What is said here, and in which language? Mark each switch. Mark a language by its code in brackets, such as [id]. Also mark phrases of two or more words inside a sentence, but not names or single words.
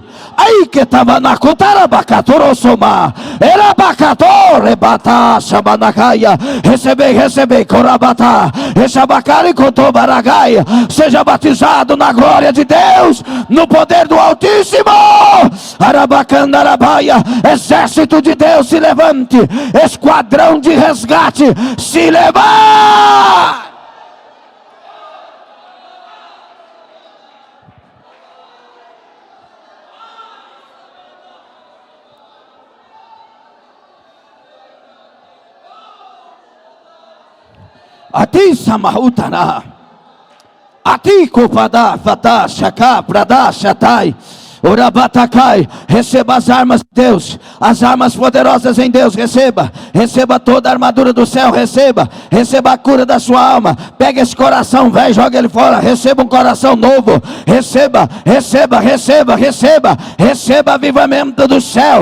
[pt] Aí que estava na Cutarabacatorosoma, era Bacator, Rebata, Shabanakaia, recebei, Corabata, Rechabacari, Cotobaragaia, seja batizado na glória de Deus, no poder do Altíssimo. Arabacandarabaia, exército de Deus, se levante, esquadrão de resgate, se levante. Ati samahutana, ati kupada fata shaka prada shatai, orabatakai. Receba as armas de Deus, as armas poderosas em Deus. Receba toda a armadura do céu. Receba a cura da sua alma. Pega esse coração velho, joga ele fora. Receba um coração novo. Receba avivamento do céu.